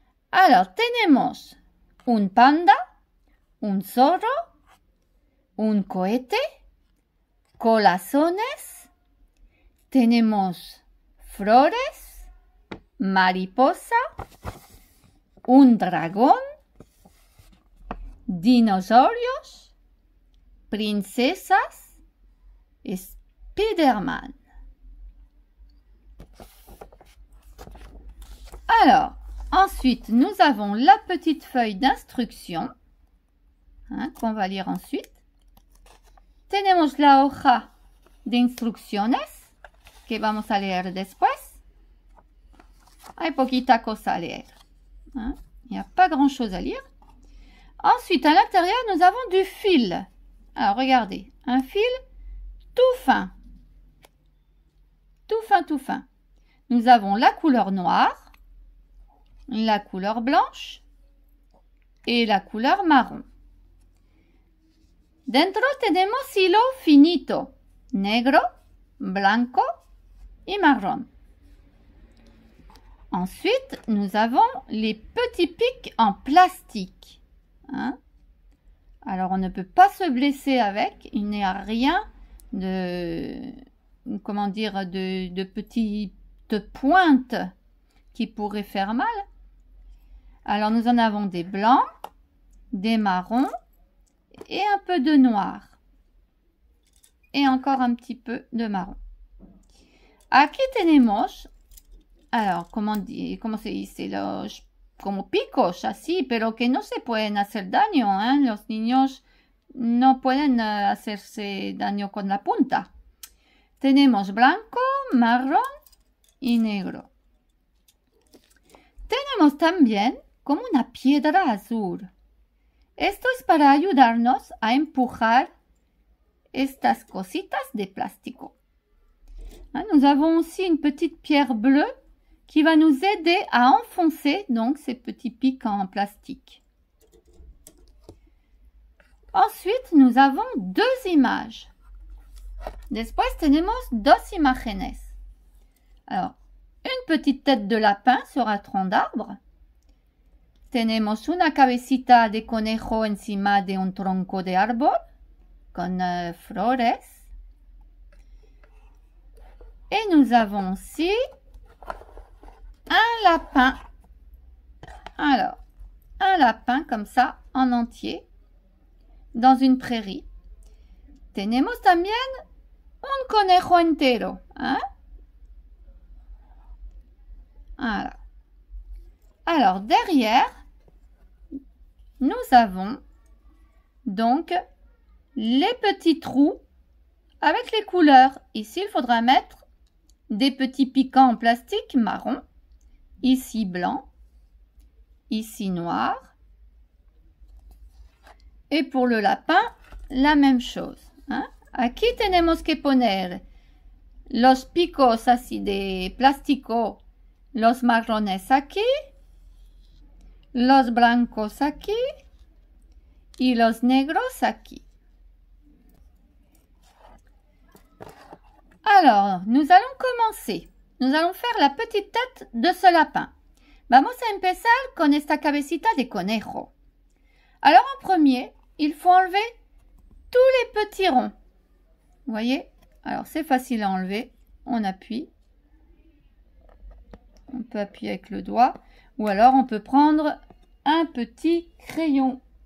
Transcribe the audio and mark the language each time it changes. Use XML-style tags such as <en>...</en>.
<es>Alors, tenemos un panda, un zorro, un cohete, corazones, tenemos flores, mariposa, un dragón, dinosaurios, princesas et Spider-Man.</es> <fr>Alors, ensuite, nous avons la petite feuille d'instruction qu'on va lire ensuite.</fr> <es>Tenemos la hoja de instrucciones que vamos a leer después. Hay poquita cosa a leer.</es> <fr>Il n'y a pas grand-chose à lire. Ensuite, à l'intérieur, nous avons du fil. Alors, regardez, un fil tout fin. Tout fin, tout fin. Nous avons la couleur noire, la couleur blanche et la couleur marron.</fr> <es>Dentro tenemos hilo finito, negro, blanco y marron.</es> <fr>Ensuite, nous avons les petits pics en plastique. Alors, on ne peut pas se blesser avec. Il n'y a rien de, comment dire, de petites pointes qui pourraient faire mal. Alors, nous en avons des blancs, des marrons et un peu de noir. Et encore un petit peu de marron.</fr> <es>Aquí tenemos,</es> <fr>alors, comment</fr> <es>se dice, los como picos así, pero que no se pueden hacer daño, Los niños no pueden hacerse daño con la punta. Tenemos blanco, marrón y negro. Tenemos también como una piedra azul. Esto es para ayudarnos a empujar estas cositas de plástico.</es> <fr>Nous avons aussi une petite pierre bleue qui va nous aider à enfoncer donc ces petits pics en plastique. Ensuite, nous avons deux images.</fr> <es>Después tenemos dos imágenes.</es> <fr>Alors, une petite tête de lapin sur un tronc d'arbre.</fr> <es>Tenemos una cabecita de conejo encima de un tronco de árbol con flores.</es> <fr>Et nous avons aussi un lapin. Alors, un lapin comme ça, en entier, dans une prairie.</fr> <es>Tenemos también un conejo entero.</es> <fr>Voilà. Alors, derrière, nous avons donc les petits trous avec les couleurs. Ici, il faudra mettre des petits piquants en plastique marron. Ici blanc, ici noir. Et pour le lapin, la même chose.</fr> <es>Aquí tenemos que poner los picos así de plástico, los marrones aquí, los blancos aquí y los negros aquí.</es> <fr>Alors, nous allons commencer. Nous allons faire la petite tête de ce lapin.</fr> <es>Vamos a empezar con esta cabecita de conejo.</es> <fr>Alors en premier, il faut enlever tous les petits ronds. Vous voyez? Alors, c'est facile à enlever. On appuie. On peut appuyer avec le doigt. Ou alors, on peut prendre un petit crayon.</fr>